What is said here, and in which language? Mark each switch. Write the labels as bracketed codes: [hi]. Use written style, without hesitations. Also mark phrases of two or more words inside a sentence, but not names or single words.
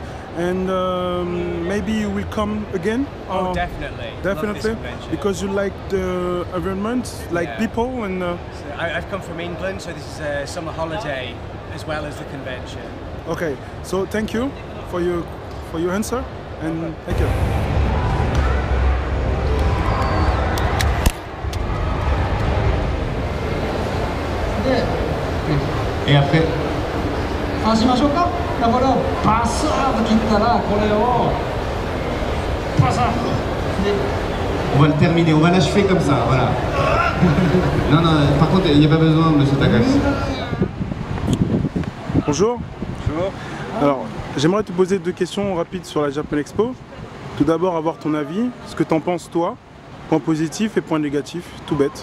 [en] And maybe you will come again? Oh, definitely. Love this Definitely, convention. because you like the environment, like Yeah. people, and So I've come from England, so this is a summer holiday as well as the convention. okay. So thank you for your answer, and thank you. [fr] Et après [ja] そうしましょうか。これをバサーッと切ったらこれをバサッで [fr] On va le terminer, on va l'achever comme ça, voilà. Non, non, par contre, il n'y a pas besoin, monsieur Takashi. Bonjour. Bonjour. Alors, j'aimerais te poser deux questions rapides sur la Japan Expo. Tout d'abord, avoir ton avis, ce que t'en penses toi, point positif et point négatif, tout bête.